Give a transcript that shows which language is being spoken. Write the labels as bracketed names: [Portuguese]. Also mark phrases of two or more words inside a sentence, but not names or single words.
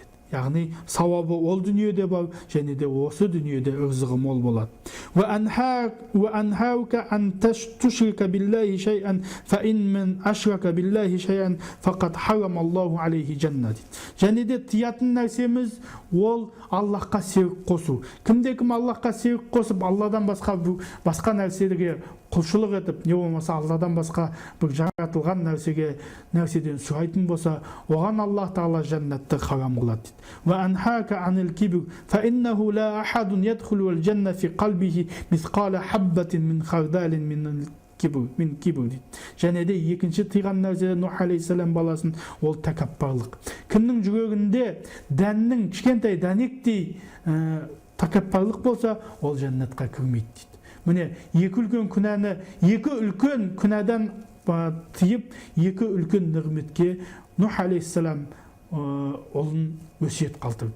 [Kazakh] Яғни сауабы ол дүниеде бар, және де осы дүниеде ырзығы мол болады. [Arabic] وأنهاك أن تشرك بالله شيئا فإن من أشرك بالله شيئا فقد حرم الله عليه جنة. [Kazakh] Және де тиятын нәрсеміз ол Аллахқа серік қосу. Кімде-кім Аллахқа серік қосып, Алладан басқа нәрселерге құлшылық етіп, не болмаса Алладан басқа бір жаратылған нәрседен сұрайтын болса, оған Аллах Тағала жәннатты харам қылады. [Arabic] وأنهاك عن الكبر فإنه لا أحد يدخل الجنة في قلبه مثقال حبة من خردل من кибр. [Kazakh] Және де екінші тыйған нәрсе Нух алейхиссалам баласын ол тәкаппарлық. Кімнің жүрегінде дәннің кішкентай дәнектей тәкаппарлық болса, ол жәннатқа кірмейді дейді. Міне, екі үлкен күнәдан тыйып, екі үлкен нығметке Нух алейхиссалам ұлын өсиет қалдырды.